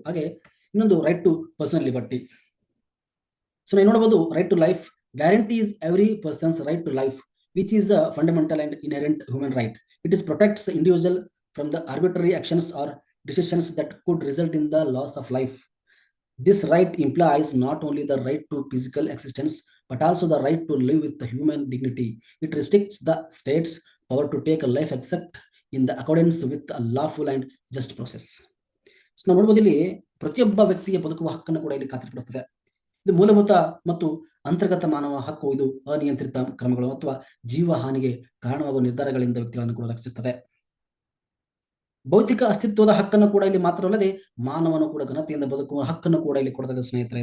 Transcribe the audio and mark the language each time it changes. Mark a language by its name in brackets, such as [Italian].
[Kannada] ಹಾಗೆ ಇನ್ನೊಂದು [English] Right to personal liberty. So [Kannada] ನಾವು ನೋಡಬಹುದು [English] Right to life guarantees every person's right to life which is a fundamental and inherent human right. It is protects individual from the arbitrary actions or decisions that could result in the loss of life. This right implies not only the right to physical existence but also the right to live with the human dignity. It restricts the state's power to take a life except in the accordance with a lawful and just process. [Kannada] So ನಾವು ನೋಡಬಹುದು ಇಲ್ಲಿ ಪ್ರತಿಯೊಬ್ಬ ವ್ಯಕ್ತಿಗೆ ಬದುಕುವ ಹಕ್ಕನ್ನು ಕೂಡ ಇಲ್ಲಿ ಖಾತ್ರಿಪಡಿಸುತ್ತದೆ. ಇದು ಮೂಲಭೂತ ಮತ್ತು ಅಂತರ್ಗತ ಮಾನವ ಹಕ್ಕು. ಇದು ಅನಿಯಂತ್ರಿತ ಕ್ರಮಗಳು ಅಥವಾ ಜೀವ ಹಾನಿಗೆ ಕಾರಣವಾಗುವ ನಿರ್ಧಾರಗಳಿಂದ ವ್ಯಕ್ತಿಗಳನ್ನು ಕೂಡ ರಕ್ಷಿಸುತ್ತದೆ. ಭೌತಿಕ ಅಸ್ತಿತ್ವದ ಹಕ್ಕನ್ನು ಕೂಡ ಇಲ್ಲಿ ಮಾತ್ರವಲ್ಲದೆ ಮಾನವನು ಕೂಡ ಘನತೆಯಿಂದ ಬದುಕುವ ಹಕ್ಕನ್ನು ಕೂಡ ಇಲ್ಲಿ ಕೊಡ್ತದೆ ಸ್ನೇಹಿತರೆ.